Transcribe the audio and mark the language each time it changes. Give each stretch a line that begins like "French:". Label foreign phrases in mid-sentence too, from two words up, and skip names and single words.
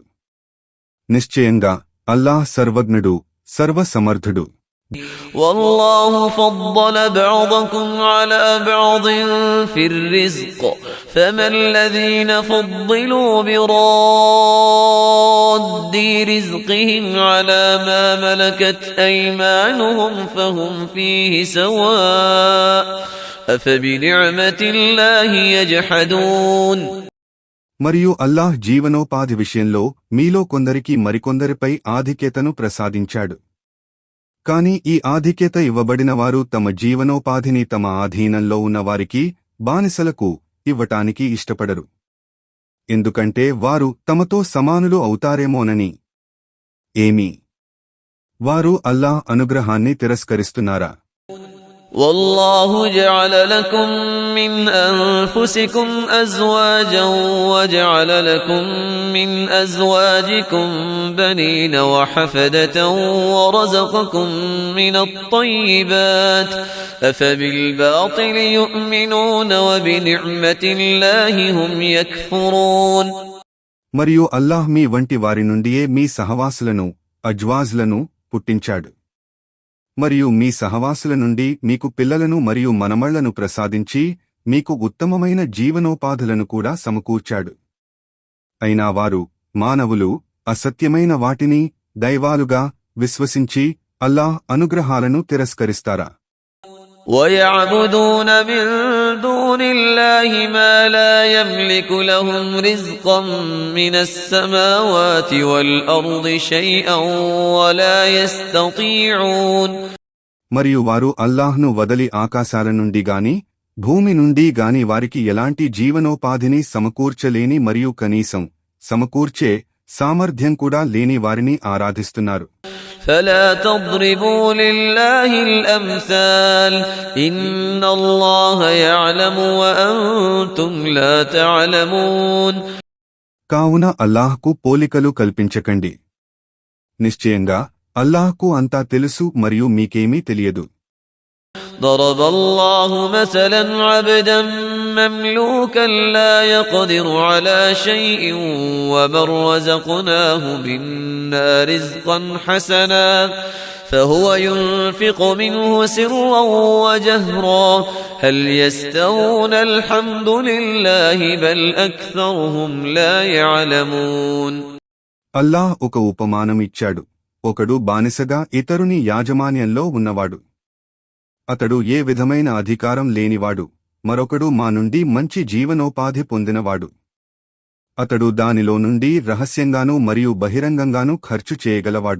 Telugu: నిశ్చయంగా అల్లాహ్ సర్వజ్ఞుడు, సర్వసమర్థుడు.
Arabic: والله فضل بعضكم على بعض في الرزق فما الذين فضلوا براد رزقهم على ما ملكت أيمانهم فهم فيه سواء أفبنعمة الله يجحدون.
Telugu: మరియు అల్లాహ్ జీవనోపాధి విషయంలో మీలో కొందరికి మరికొందరిపై ఆధిక్యతను ప్రసాదించాడు. కాని ఈ ఆధిక్యత ఇవ్వబడినవారు తమ జీవనోపాధిని తమ ఆధీనంలో ఉన్నవారికి, బానిసలకు ఇవ్వటానికి ఇష్టపడరు. ఎందుకంటే వారు తమతో సమానులు అవుతారేమోనని. ఏమి వారు అల్లాహ్ అనుగ్రహాన్ని తిరస్కరిస్తున్నారా?
Arabic: والله جعل لكم من أنفسكم أزواجا وجعل لكم من أزواجكم بنين وحفدة ورزقكم من الطيبات أفبالباطل يؤمنون وبنعمة الله هم يكفرون.
Telugu: మరియు అల్లాహ్ మీ వంటి వారి నుండియే మీ సహవాసులను, అజ్వాజ్లను పుట్టించాడు. మరియు మీ సహవాసుల నుండి మీకు పిల్లలను మరియు మనమళ్లను ప్రసాదించి మీకు ఉత్తమమైన జీవనోపాధులను కూడా సమకూర్చాడు. అయినా వారు, మానవులు, అసత్యమైన వాటిని దైవాలుగా విశ్వసించి అల్లాహ్ అనుగ్రహాలను తిరస్కరిస్తారా?
Arabic: وَيَعْبُدُونَ مِن دُونِ اللَّهِ مَا لَا يَمْلِكُ لَهُمْ رِزْقًا مِنَ السَّمَاوَاتِ وَالْأَرْضِ شَيْئًا وَلَا يَسْتَطِيعُونَ.
Telugu: మరియు వారు అల్లాహ్ను వదలి ఆకాశాల నుండి గాని భూమి నుండి గాని వారికి ఎలాంటి జీవనోపాధిని సమకూర్చలేని మరియు కనీసం సమకూర్చే సామర్థ్యం కూడా లేని వారిని ఆరాధిస్తున్నారు.
Arabic: فلا تضربوا لله الأمثال إن الله يعلم وأنتم لا تعلمون.
Telugu: కావున అల్లాహ్కు పోలికలు కల్పించకండి. నిశ్చయంగా అల్లాహ్కు అంతా తెలుసు మరియు మీకేమీ తెలియదు.
Arabic: ضرب الله مثلا عبدا مملوكا لا يقدر على شيء ومن رزقناه منا رزقا حسنا فهو ينفق منه سرا وجهرا هل يستوون الحمد لله بل أكثرهم لا يعلمون.
Telugu: అల్లాహ్ ఒక ఉపమానమిచ్చాడు. ఒకడు బానిసగా ఇతరుని యాజమాన్యంలో ఉన్నవాడు. అతడు ఏ విధమైన అధికారం లేనివాడు. మరొకడు మా నుండి మంచి జీవనోపాధి పొందినవాడు. అతడు దానిలో నుండి రహస్యంగానూ మరియు బహిరంగంగానూ ఖర్చు చేయగలవాడు.